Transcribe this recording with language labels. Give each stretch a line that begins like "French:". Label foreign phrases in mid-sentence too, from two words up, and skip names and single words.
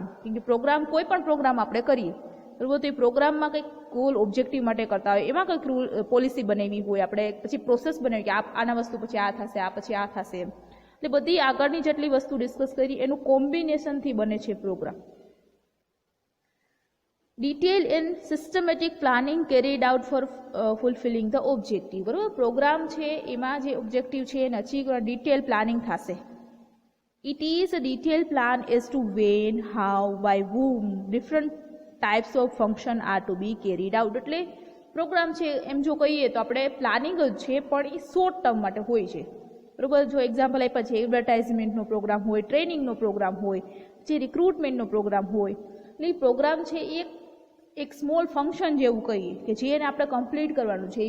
Gujarati: કેમ કે પ્રોગ્રામ કોઈ પણ પ્રોગ્રામ આપણે કરીએ, બરાબર, તો એ પ્રોગ્રામમાં કંઈક
English: goal objective
Gujarati: માટે કરતા હોય, એમાં કંઈક
English: rule policy
Gujarati: બનાવી હોય આપણે, પછી પ્રોસેસ બનાવી કે આના વસ્તુ પછી આ થશે, આ પછી આ થશે એમ. એટલે બધી આગળની જેટલી વસ્તુ ડિસ્કસ કરી એનું કોમ્બિનેશનથી બને છે પ્રોગ્રામ.
English: Detailed and systematic planning carried out for fulfilling the objective.
Gujarati: બરાબર, પ્રોગ્રામ છે એમાં જે ઓબ્જેક્ટિવ છે એને અચીવ કરવા
English: detail planning
Gujarati: થશે.
English: It is a detailed plan as to when, how, by whom different types of function are to be carried out.
Gujarati: એટલે પ્રોગ્રામ છે એમ જો કહીએ તો આપણે પ્લાનિંગ જ છે, પણ એ
English: short term
Gujarati: માટે હોય છે. બરાબર, જો એક્ઝામ્પલ આપ્યા છે એડવર્ટાઇઝમેન્ટનો પ્રોગ્રામ હોય, ટ્રેનિંગનો પ્રોગ્રામ હોય, જે રિક્રુટમેન્ટનો પ્રોગ્રામ હોય. એટલે એ પ્રોગ્રામ છે એક
English: small function
Gujarati: જેવું કહીએ કે જેને આપણે કમ્પ્લીટ કરવાનું છે.